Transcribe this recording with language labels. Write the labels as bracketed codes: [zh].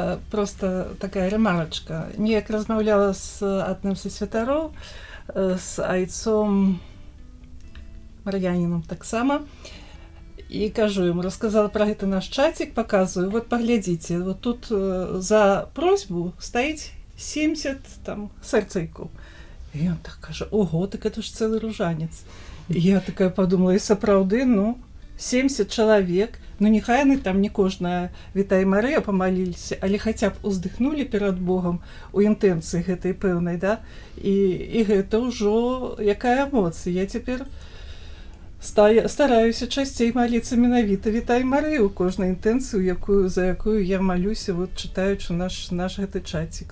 [ru] Просто такая ремарочка. [be] Неяк размаўляла з адным са святароў, з айцом Мар'яніном таксама. [ru] І кажу ему, рассказала про гэта наш чатик, показываю, вот поглядите, вот тут за просьбу стоит 70 там сэрцайкоў. [be] І он так кажа, ого, так это ж цэлы ружанец. І я такая подумала, і сапраўды, ну, 70 чалавек, ну, няхай яны там не кожная Вітай Марыя памаліліся, але хаця б уздыхнулі перад Богом у інтэнцыі гэтай пэўнай, да? І гэта ўжо якая эмоцыя. Я цяпер стараюся часцей маліцца менавіта Вітай Марыі ў кожнай інтэнцыі, за якую я малюся, вот, чытаючы наш гэты чатик.